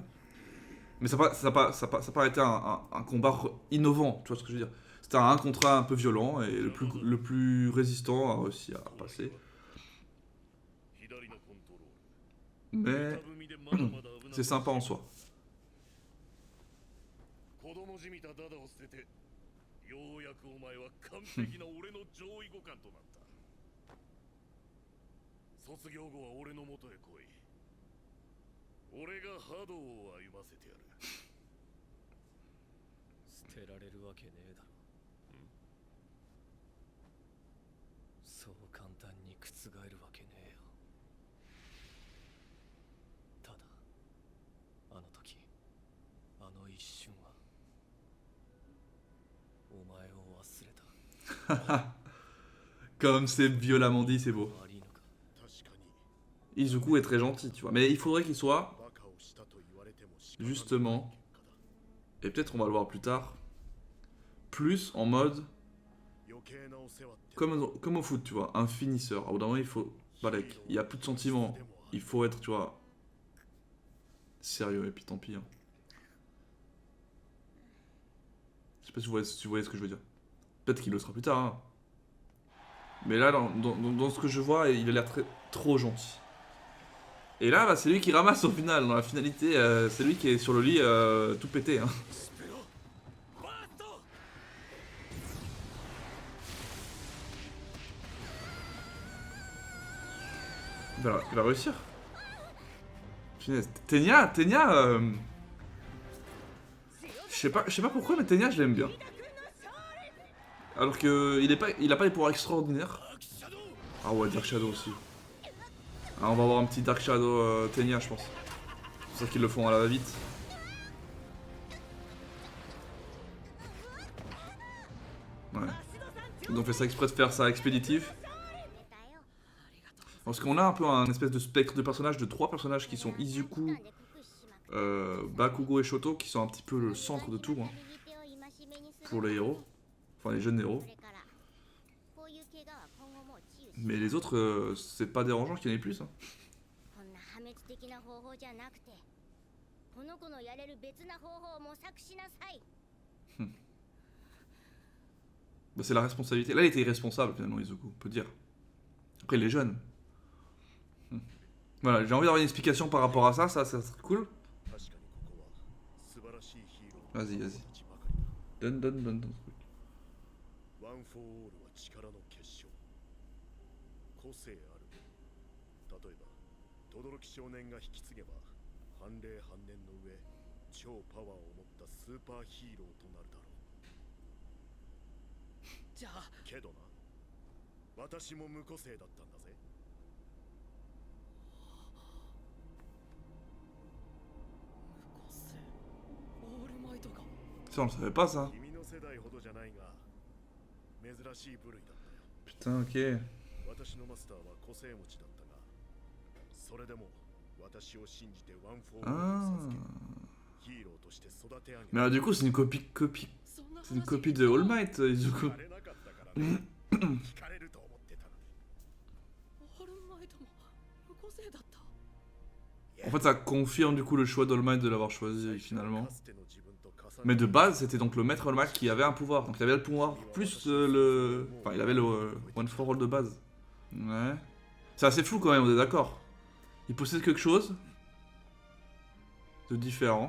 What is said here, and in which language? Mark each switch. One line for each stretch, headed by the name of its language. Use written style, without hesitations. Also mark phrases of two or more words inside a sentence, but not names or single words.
French: Mais ça a pas été un combat innovant, tu vois ce que je veux dire. C'était un 1 contre 1 un peu violent, et le plus résistant a réussi à passer. Mais c'est sympa en soi.
Japanese: 子供じみたダダを捨ててようやくお前は完璧な俺の上位互換となった卒業後は俺の元へ来い俺が波動を歩ませてやる捨てられるわけねえだろそう簡単に覆るわけねえよただあの時あの一瞬はお前を忘れた
French: Comme c'est violemment dit, c'est beau.
Japanese: 悪いのか確かに
French: Izuku est très gentil, tu vois. Mais il faudrait qu'il soit,
Japanese: バカをしたと言われても仕方ない
French: justement,
Japanese: 結果だ
French: et peut-être on va le voir plus tard, plus en mode,
Japanese: 余計なお世話って
French: comme au foot, tu vois, un finisseur. Au bout d'un moment, il faut... Balek, il n'y a plus de sentiments. Il faut être, tu vois, sérieux, et puis tant pis, hein. Je sais pas si vous voyez ce que je veux dire. Peut-être qu'il le sera plus tard, hein. Mais là, dans ce que je vois, il a l'air trop gentil. Et là, bah, c'est lui qui ramasse au final. Dans la finalité, c'est lui qui est sur le lit tout pété, hein.
Japanese: スペロバースト
French: Il va réussir. Punaise. Tenya, je sais pas pourquoi, mais Tenya, je l'aime bien. Alors que il a pas les pouvoirs extraordinaires.
Japanese: アーキシャドウ
French: Ah ouais, Dark Shadow aussi. Ah, on va avoir un petit Dark Shadow Tenya, je pense. C'est pour ça qu'ils le font à la va-vite. Ouais. Ils ont fait ça exprès de faire ça expéditif. Parce qu'on a un peu un espèce de spectre de personnages, de 3 personnages qui sont Izuku, Bakugo et Shoto, qui sont un petit peu le centre de tout, hein, pour les héros. Enfin, les jeunes héros. Mais les autres, c'est pas dérangeant qu'il y en ait plus, hein.
Japanese: こんな破滅的な方法じゃなくてこの子のやれる別な方法を模索しなさい
French: Bah, c'est la responsabilité. Là, il était irresponsable, finalement, Izuku, on peut dire. Après, il est jeune. Voilà, j'ai envie d'avoir une explication par rapport à ça serait cool.
Japanese: 確かにここは素晴らしいヒーロー
French: Vas-y, vas-y.
Japanese: たちばかりだ
French: Donne.
Japanese: ワン・フォー・オールは力の結晶個性ある。例えば轟少年が引き継げば判例半年の上超パワーを持ったスーパーヒーローとなるだろう。じゃあけどな、私も無個性だったんだぜ。無個性オールマイトか。
French: Ça, on le savait pas, ça.
Japanese: 君の世代ほどじゃないが珍しい部類だったよ。
French: Putain, ok.
Japanese: 私のマスターは個性持ちだったが、それでも私を信じてワン・フォー・オールを
French: Ah.
Japanese: 授け、ヒーローとして育て上げ
French: Mais alors, du coup, c'est une copie.
Japanese: そんな
French: C'est une
Japanese: 話
French: copie de All Might, Izuku.
Japanese: 聞かれなかったからね。聞かれると思ってたのに。オールマイトも無個性だった。
French: En fait, ça confirme du coup le choix d'All Might de l'avoir choisi finalement. Mais de base, c'était donc le maître All Might qui avait un pouvoir. Donc il avait le pouvoir plus le. Enfin, il avait le One for All de base. Ouais. C'est assez flou quand même, on est d'accord. Il possède quelque chose de différent.